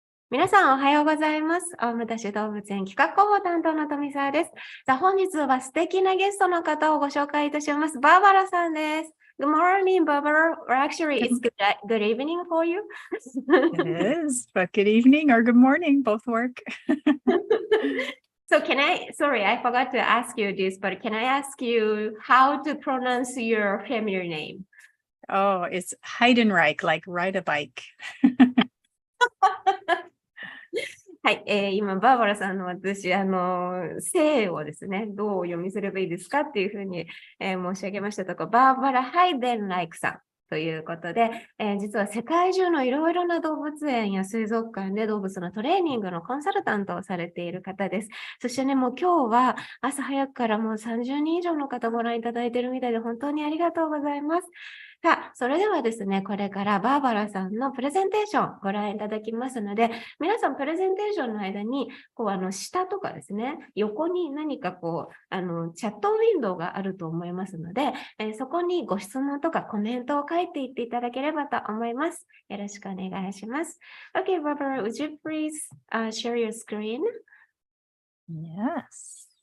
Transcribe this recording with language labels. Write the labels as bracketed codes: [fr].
[ja] 皆さんおはようございます。大牟田市動物園企画広報担当の富澤です。本日は素敵なゲストの方をご紹介いたします。バーバラさんです。 [en] Good morning, Barbara. Or actually, it's good evening for you. It is, but good evening or good morning, both work. So sorry, I forgot to ask you this, but can I ask you how to pronounce your family name? Oh, it's Heidenreich, like ride a bike. [ja] はい、今、バーバラさんの私、姓をですね、どうお読みすればいいですかっていうふうに、申し上げましたところ、バーバラ・ハイデンライクさんということで、実は世界中のいろいろな動物園や水族館で動物のトレーニングのコンサルタントをされている方です。そしてね、もう今日は朝早くからもう30人以上の方ご覧いただいているみたいで、本当にありがとうございます。さあ、それではですね、これからバーバラさんのプレゼンテーションをご覧いただきますので、皆さんプレゼンテーションの間に、下とかですね、横に何かチャットウィンドウがあると思いますので、そこにご質問とかコメントを書いていっていただければと思います。よろしくお願いします。 [en] Okay, Barbara, would you please share your screen? Yes.